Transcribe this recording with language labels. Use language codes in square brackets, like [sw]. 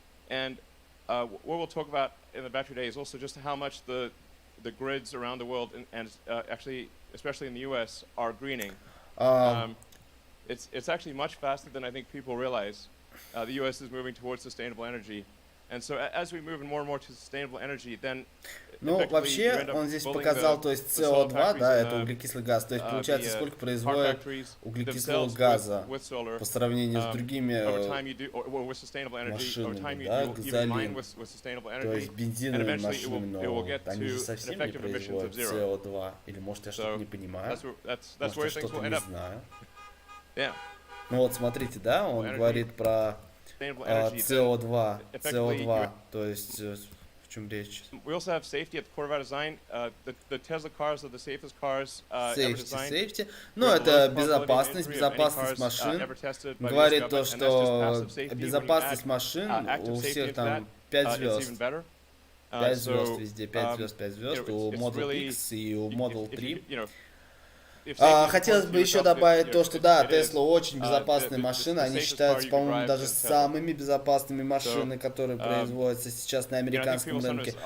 [en] And what we'll talk about in the battery day is also just how much the grids around the world and actually especially in the U.S. are greening. It's actually much faster than I think people realize. The U.S. is moving towards sustainable energy. And so as we move more and more to sustainable energy, then [ru] Ну, вообще, он здесь показал, то есть СО2, да, это углекислый газ, то есть получается, сколько производит углекислого газа по сравнению с другими машинами, да, газолин. То есть бензиновые машины, но они же совсем не производят СО2. Или может я что-то не понимаю, может я что-то не знаю. Ну вот смотрите, да, он говорит про CO2, то есть в чем речь? [en] We also have safety at the core of our design. The Tesla cars are the safest cars ever designed. Safety. [ru] Ну, это безопасность машин. Говорит то, что безопасность машин у всех там 5 звезд. 5 звезд везде, 5 звезд, 5 звезд. У Model X и у Model 3. Хотелось бы еще добавить то, что да, Tesla очень безопасные машины, они считаются, по-моему, даже самыми безопасными машинами, которые производятся сейчас на американском рынке.